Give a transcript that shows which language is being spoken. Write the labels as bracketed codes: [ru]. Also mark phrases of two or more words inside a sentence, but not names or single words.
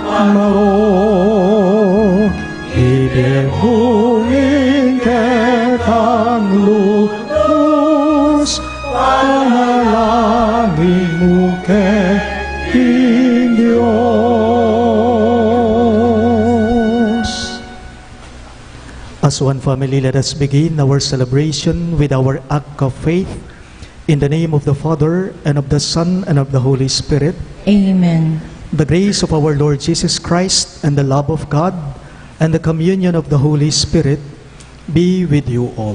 [pam] maro, ibigungin ketang lubos, panalangin mo king Diyos. [en] As one family, let us begin our celebration with our act of faith. In the name of the Father, and of the Son, and of the Holy Spirit. Amen. The grace of our Lord Jesus Christ, and the love of God, and the communion of the Holy Spirit be with you all.